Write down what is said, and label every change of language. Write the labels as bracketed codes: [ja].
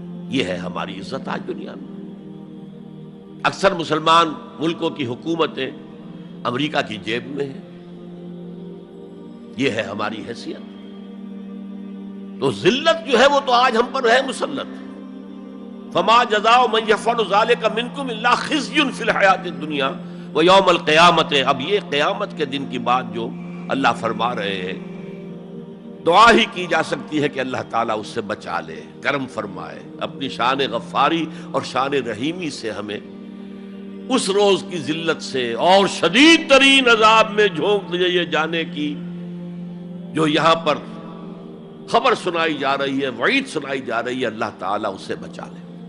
[ur] یہ ہے ہماری عزت آج دنیا میں. اکثر مسلمان ملکوں کی حکومتیں امریکہ کی جیب میں ہیں. یہ ہے ہماری حیثیت. تو ذلت جو ہے وہ تو آج ہم پر ہے مسلط. [ar] فما جزاء من يفعل ذلك منكم الا خزي في الحياة الدنيا ويوم القيامة. [ur] اب یہ قیامت کے دن کی بات جو اللہ فرما رہے ہیں، دعا ہی کی جا سکتی ہے کہ اللہ تعالیٰ اس سے بچا لے، کرم فرمائے، اپنی شان غفاری اور شان رحیمی سے ہمیں اس روز کی ذلت سے اور شدید ترین عذاب میں جھونک دیے جانے کی جو یہاں پر خبر سنائی جا رہی ہے، وعید سنائی جا رہی ہے، اللہ تعالیٰ اس سے بچا لے.